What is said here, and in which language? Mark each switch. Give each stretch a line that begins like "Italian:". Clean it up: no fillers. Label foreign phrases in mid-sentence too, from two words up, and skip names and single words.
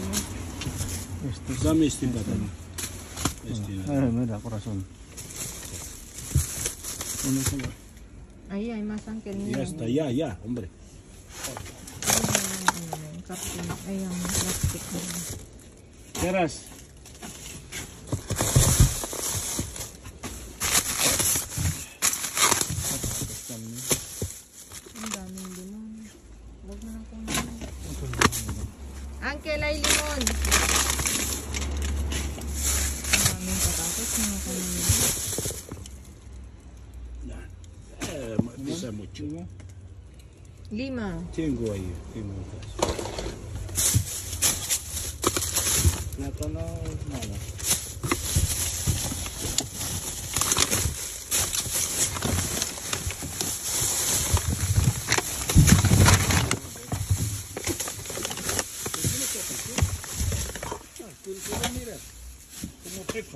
Spanish: Dame este plátano. Ay, mira, corazón. Ahí hay más, Ángel. Ya Mira. está, ya, hombre. Ahí hay plastic. ¿Quieres?
Filipino: Ang daming limon. Huwag na lang kung limon. Ángel, ay limon. Ang daming patatas. Mga kanina.
Spanish: Pesa mucho. 5. Tengo ahí, tengo atrás. Plátano, nada. Mira, como pepa.